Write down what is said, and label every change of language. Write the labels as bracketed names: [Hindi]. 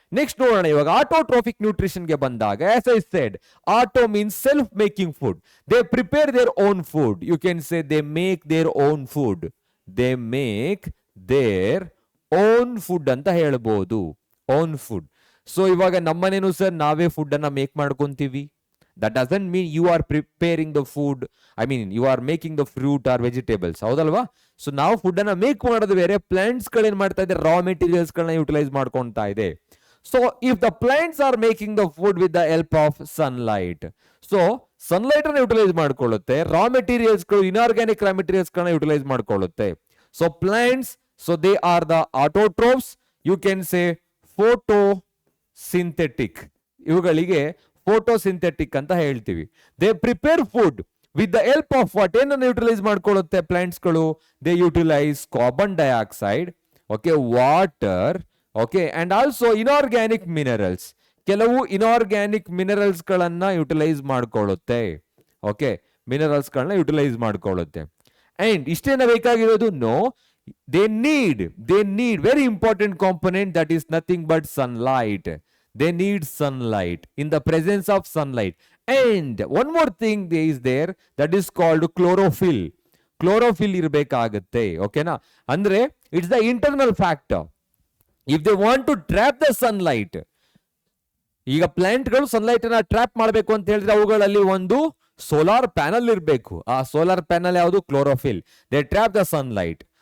[Kannada] Next ನೋಡೋಣ ಇವಾಗ autotrophic ನ್ಯೂಟ್ರಿಷನ್ಗೆ ಬಂದಾಗ, [English] As I said, auto means self making food. They prepare their own food. You can say they make their own food. They make their own food [Kannada] ಅಂತ ಹೇಳ್ಬೋದು. [English] Own food. [Kannada] So ಇವಾಗ ನಮ್ಮನೇನು sir ನಾವೇ food ಅನ್ನ make ಮಾಡ್ಕೊಂತೀವಿ. [English] That doesn't mean you are preparing the food. I mean, you are making the fruit or vegetables. [Kannada] ಹೌದಲ್ವಾ? So ನಾವು food ಅನ್ನ make ಮಾಡೋದು ಬೇರೆ, ಪ್ಲಾಂಟ್ಸ್ ಗಳೇನ್ ಮಾಡ್ತಾ ಇದೆ, ರಾ ಮೆಟೀರಿಯಲ್ಸ್ ಗಳನ್ನ ಯುಟಿಲೈಸ್ ಮಾಡ್ಕೊಂತಾ ಇದೆ. [English] so if the plants are making the food with the help of sunlight, [Kannada] so sunlight ಅನ್ನ ಯುಟಿಲೈಸ್ ಮಾಡ್ಕೊಳ್ಳುತ್ತೆ, ರಾ ಮೆಟೀರಿಯಲ್ಸ್ ಗಳು, ಇನ್ಆರ್ಗ್ಯಾನಿಕ್ ರಾ ಮೆಟೀರಿಯಲ್ಸ್ ಗಳನ್ನ utilise ಮಾಡ್ಕೊಳ್ಳುತ್ತೆ. [English] So plants, so they are the autotrophs. You can say photosynthetic. [Kannada] ಇವುಗಳಿಗೆ photosynthetic ಅಂತ ಹೇಳ್ತೀವಿ. [English] they prepare food with the help of what, [Kannada] ಏನನ್ನು utilise ಮಾಡ್ಕೊಳ್ಳುತ್ತೆ plants ಗಳು? [English] They utilize carbon dioxide, okay, water, okay, and also inorganic minerals. [Kannada] ಕೆಲವು inorganic minerals ಗಳನ್ನ utilise ಮಾಡ್ಕೊಳ್ಳುತ್ತೆ. Okay, minerals ಗಳನ್ನ utilise ಮಾಡ್ಕೊಳ್ಳುತ್ತೆ. And ಇಷ್ಟೇನ ಬೇಕಾಗಿರೋದು? [English] No, they need very important component, that is nothing but sunlight. They need sunlight. In the presence of sunlight. And one more thing is there, that is called chlorophyll. [Kannada] Chlorophyll ಇರಬೇಕಾಗುತ್ತೆ. ಓಕೆನಾ? ಅಂದ್ರೆ [English] It's the internal factor. If they want to trap the sunlight, [Kannada] ಈಗ plant ಗಳು sunlight ಅನ್ನ trap ಮಾಡಬೇಕು ಅಂತ ಹೇಳಿದ್ರೆ ಅವುಗಳಲ್ಲಿ ಒಂದು ಸೋಲಾರ್ ಪ್ಯಾನಲ್ ಇರಬೇಕು. ಆ ಸೋಲಾರ್ ಪ್ಯಾನಲ್ ಯಾವುದು? Chlorophyll. [English] They trap the sunlight.